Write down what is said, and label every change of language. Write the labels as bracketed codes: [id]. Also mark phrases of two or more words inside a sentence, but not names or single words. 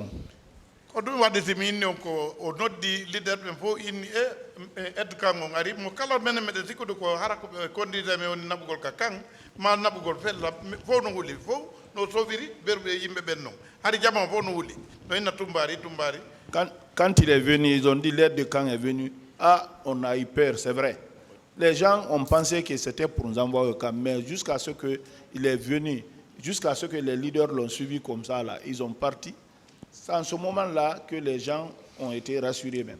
[ff] ko dum wadde min on ko o noddi leader be fo inni ed kango ngari mo kala men mede sikudo ko harako be kondita me woni nabugol ka kan ma nabugol fella fo no wuli fo no soviri berbe yimbe ben non hari jama fo no wuli no ina tumbari [fr] quand il est venu ils ont dit l'aide de camp est venu on a eu peur, c'est vrai. Les gens ont pensé que c'était pour nous envoyer au camp, mais jusqu'à ce qu'il est venu, jusqu'à ce que les leaders l'ont suivi comme ça, là, ils ont parti. C'est en ce moment-là que les gens ont été rassurés même.